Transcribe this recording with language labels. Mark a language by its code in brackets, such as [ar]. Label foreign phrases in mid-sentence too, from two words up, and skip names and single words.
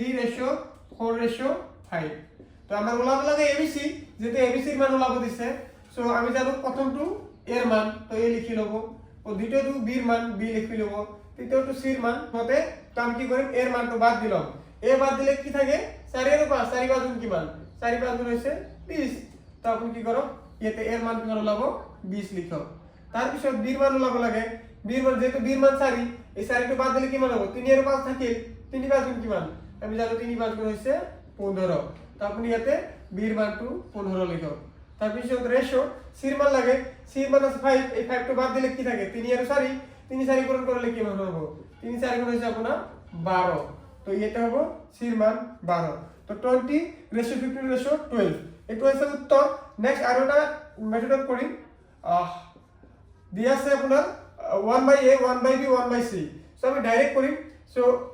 [as] 3:4:5 তো আমাৰ ওলাব লাগে এবিসি যেতে এবিসিৰ মান ওলাব দিছে সো আমি জানো প্ৰথমটো এর মান তো এ লিখি লব ও দ্বিতীয়টো বির মান বি লিখি লব তৃতীয়টো সির মান হতে তো আমি কি করিম এর মানটো বাদ দিলাম এ বাদ দিলে কি থাকে 4 এর 5 4 5 গুণ কিমান 4 5 গুণ হইছে 20 তো আপনি কি করো এতে এর মান কিমান ওলাব 20 লিখো তার পিছত বির মান ওলাব লাগে বির মান যেহেতু বির মান 4 এই 4 টো বাদ দিলে কিমান হবে 3 এর 5 থাকে 3 5 গুণ কিমান আমি জানো 3 5 গুণ হইছে 15 তো আপনি এতে বির মানটো 15 লিখো তার পিছত রেশিও সির মান লাগে সির মান আছে 5 এই 5 টো বাদ দিলে কি থাকে 3 এর 4 3 4 গুণ করলে কি মান হবে 3 4 গুণ হইছে আপনার 12 তো এটা হবে সির মান 12 তো 20 রেশিও 15 রেশিও 12 এটা হইছে উত্তর নেক্সট আরোটা মেথড করি দিয়া আছে আপনার 1/a 1/b 1/c সো আমি ডাইরেক্ট করি সো